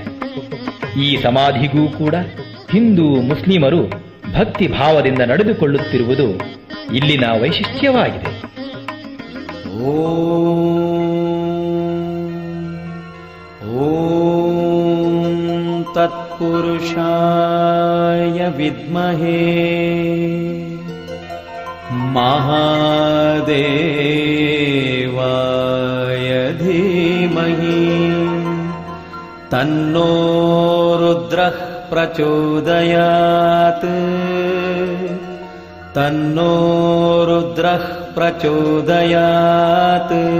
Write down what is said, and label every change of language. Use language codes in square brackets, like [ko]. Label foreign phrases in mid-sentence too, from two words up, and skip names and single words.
[kn] ಈ ಸಮಾಧಿಗೂ ಕೂಡ ಹಿಂದೂ ಮುಸ್ಲಿಮರು ಭಕ್ತಿ ಭಾವದಿಂದ ನಡೆದುಕೊಳ್ಳುತ್ತಿರುವುದು ಇಲ್ಲಿನ ವೈಶಿಷ್ಟ್ಯವಾಗಿದೆ. [sa] ಓಂ ತತ್ಪುರುಷಾಯ ವಿದ್ಮಹೇ ಮಹಾದೇವಾಯ ಧೀಮಹಿ ತನ್ನೋ ರುದ್ರಃ ಪ್ರಚೋದಯಾತ್ ತನ್ನೋ ರುದ್ರಃ ಪ್ರಚೋದಯಾತ್.